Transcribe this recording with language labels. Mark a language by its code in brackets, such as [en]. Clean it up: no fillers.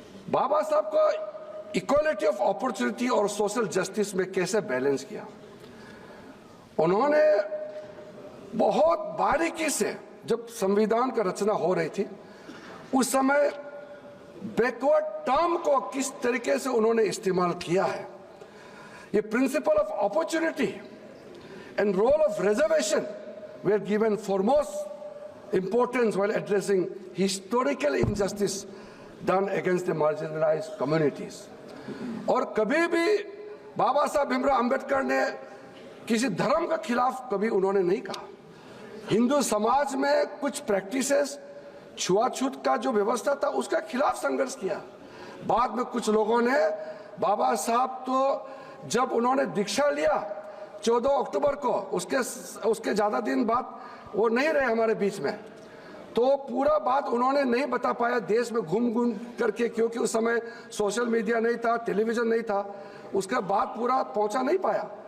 [hi] बाबा साहब को equality of opportunity और सोशल जस्टिस में कैसे बैलेंस किया, उन्होंने बहुत बारीकी से, जब संविधान का रचना हो रही थी उस समय बैकवर्ड टर्म को किस तरीके से उन्होंने इस्तेमाल किया है। [en] ये principle of opportunity and role of reservation were given foremost importance while addressing historical injustice done against the marginalized communities। [hi] और कभी भी बाबा साहब भीमराव अंबेडकर ने किसी धर्म के खिलाफ कभी उन्होंने नहीं कहा। हिंदू समाज में कुछ प्रैक्टिसेस, छुआछूत का जो व्यवस्था था उसका खिलाफ संघर्ष किया। बाद में कुछ लोगों ने, बाबा साहब तो जब उन्होंने दीक्षा लिया 14 अक्टूबर को, उसके ज्यादा दिन बाद वो नहीं रहे हमारे बीच में, तो पूरा बात उन्होंने नहीं बता पाया देश में घूम घूम करके, क्योंकि उस समय सोशल मीडिया नहीं था, टेलीविजन नहीं था, उसका बात पूरा पहुंचा नहीं पाया।